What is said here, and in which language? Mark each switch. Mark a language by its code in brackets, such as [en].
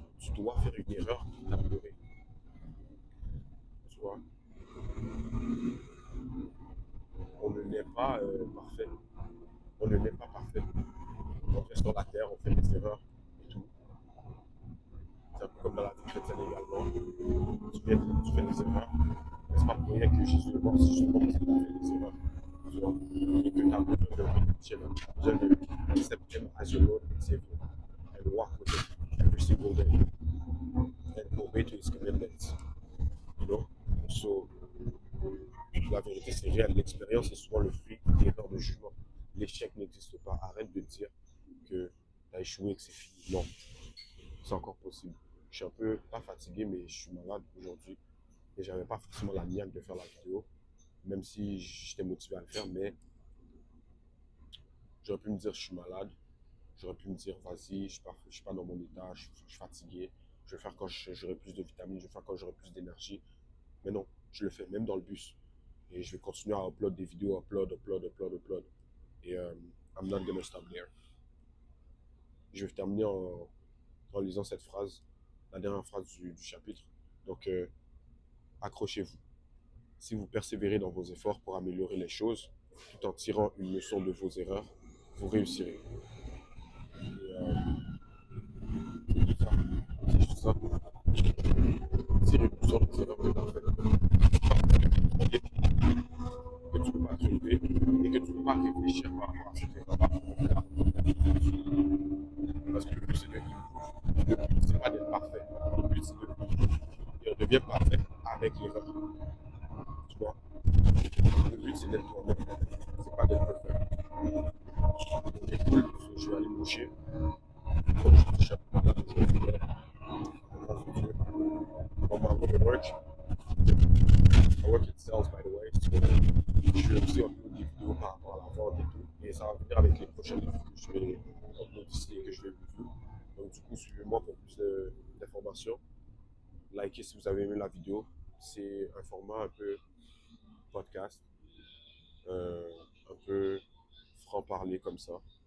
[fr] Tu dois faire une erreur pour t'améliorer. Tu vois, on ne naît pas parfait. On ne naît pas parfait. On reste sur la terre, on fait des erreurs et tout. C'est un peu comme dans la vie chrétienne également. Tu fais des erreurs. Mais c'est pas pour rien que Jésus est mort, c'est justement parce qu'il a fait des erreurs. Tu vois, et que tu as besoin de [en] besoin de accept him as your Lord and Savior and walk with him every single day and obey to his commitments. You know? So, [fr] la vérité, c'est réel. L'expérience est souvent le fruit d'erreurs de jugement. L'échec n'existe pas. Arrête de dire que tu as échoué et que c'est fini. Non, c'est encore possible. Je suis un peu, pas fatigué, mais je suis malade aujourd'hui. Et j'avais pas forcément la niaque de faire la vidéo, même si j'étais motivé à le faire, mais j'aurais pu me dire je suis malade, J'aurais pu me dire, vas-y, je suis pas dans mon état, je suis fatigué, je vais faire quand j'aurai plus de vitamines, je vais faire quand j'aurai plus d'énergie. Mais non, je le fais même dans le bus. Et je vais continuer à upload des vidéos, upload. [en] Et I'm not gonna stop there. [fr] Je vais terminer en lisant cette phrase, la dernière phrase du chapitre. Donc, accrochez-vous. Si vous persévérez dans vos efforts pour améliorer les choses, tout en tirant une leçon de vos erreurs, vous réussirez. Et, c'est tout ça. C'est juste ça. Tirer une leçon de tes erreurs, c'est parfait. Que tu ne peux pas relever et que tu ne peux pas réfléchir par rapport à cette erreur-là. Parce que le but, c'est de le but, c'est pas d'être parfait. Le but, c'est de devenir parfait avec l'erreur. Tu vois? Le but, c'est d'être toi-même. C'est pas d'être parfait. C'est cool, je vais aller me coucher. Comme je dis, chaque matin, je vais faire [en] on my way to work. I work in sales, by the way. [fr] So, je vais aussi upload des vidéos par rapport à la vente et tout. Et ça va venir avec les prochaines vidéos que je vais upload ici et que je vais review. Donc, du coup, suivez-moi pour plus d'informations. Likez si vous avez aimé la vidéo. C'est un format un peu podcast, un peu franc-parler comme ça.